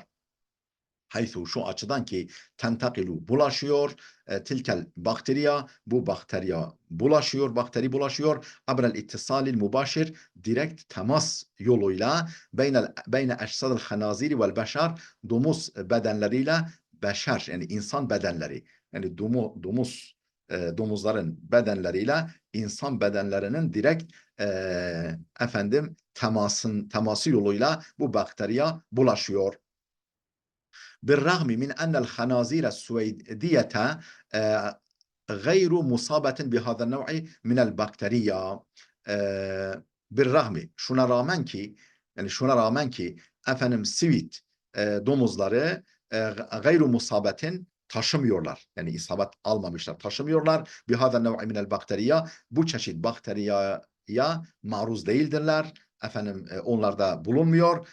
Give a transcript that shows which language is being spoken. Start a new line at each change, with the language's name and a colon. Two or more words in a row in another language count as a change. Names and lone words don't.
Turkish: Haythu, şu açıdan ki, tentakilu, bulaşıyor,
Arabic: تلك البكتيريا,
Turkish: bu bakteriya bulaşıyor, bakteri bulaşıyor,
Arabic: عبر الاتصال المباشر,
Turkish: direkt temas yoluyla,
Arabic: بين أجساد الخنازير والبشر,
Turkish: domuz bedenleriyle beşer, yani insan bedenleri, yani domuzların bedenleriyle insan bedenlerinin direkt efendim teması yoluyla bu bakteriya bulaşıyor.
Arabic: بالرغم من أن الخنازير السويدية غير مصابة بهذا النوع من البكتيريا. بالرغم,
Turkish: şuna rağmen ki efendim Sivit domuzları
Arabic: غير مصابة,
Turkish: taşımıyorlar. Yani isabet almamışlar, taşımıyorlar.
Arabic: بهذا النوع من البكتيريا,
Turkish: bu çeşit bakteriyaya maruz değildirler. Efendim onlarda bulunmuyor.